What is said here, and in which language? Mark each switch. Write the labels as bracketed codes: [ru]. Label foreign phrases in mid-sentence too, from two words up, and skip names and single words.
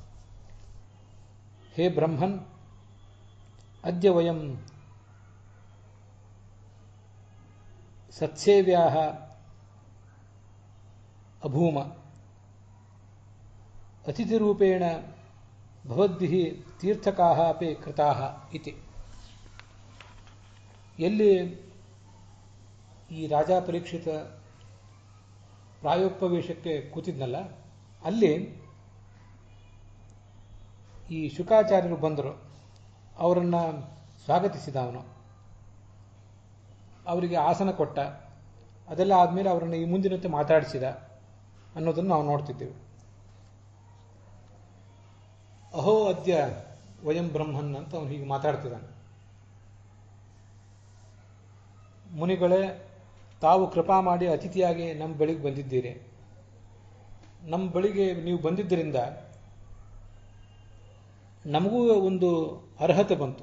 [sa] ಹೇ ಬ್ರಹ್ಮನ್, ಅದ್ಯ ವಯಂ ಸತ್ಸೇವ್ಯಾಃ ಅಭೂಮ. ಅತಿಥಿರೂಪೇಣ ಭವದ್ಭಿಃ ತೀರ್ಥಕಾಃ ಅಪಿ ಕೃತಾಃ ಇತಿ. [kn] ಎಲ್ಲಿ ಈ ರಾಜ ಪರೀಕ್ಷಿತ ಪ್ರಾಯೋಪವೇಶಕ್ಕೆ ಕೂತಿದ್ನಲ್ಲ, ಅಲ್ಲಿ ಈ ಶುಕಾಚಾರ್ಯರು ಬಂದರು. ಅವರನ್ನು ಸ್ವಾಗತಿಸಿದ ಅವನು, ಅವರಿಗೆ ಆಸನ ಕೊಟ್ಟ. ಅದೆಲ್ಲ ಆದಮೇಲೆ ಅವರನ್ನು ಈ ಮುಂದಿನಂತೆ ಮಾತಾಡಿಸಿದ ಅನ್ನೋದನ್ನು ನಾವು ನೋಡ್ತಿದ್ದೇವೆ. [sa] ಅಹೋ ಅದ್ಯ ವಯಂ ಬ್ರಹ್ಮನ್ [kn] ಅಂತ ಅವನು ಹೀಗೆ ಮಾತಾಡ್ತಿದ್ದಾನೆ. ಮುನಿಗಳೇ, ತಾವು ಕೃಪಾ ಮಾಡಿ ಅತಿಥಿಯಾಗಿ ನಮ್ಮ ಬಳಿಗೆ ಬಂದಿದ್ದೀರಿ. ನಮ್ಮ ಬಳಿಗೆ ನೀವು ಬಂದಿದ್ದರಿಂದ ನಮಗೂ ಒಂದು ಅರ್ಹತೆ ಬಂತು.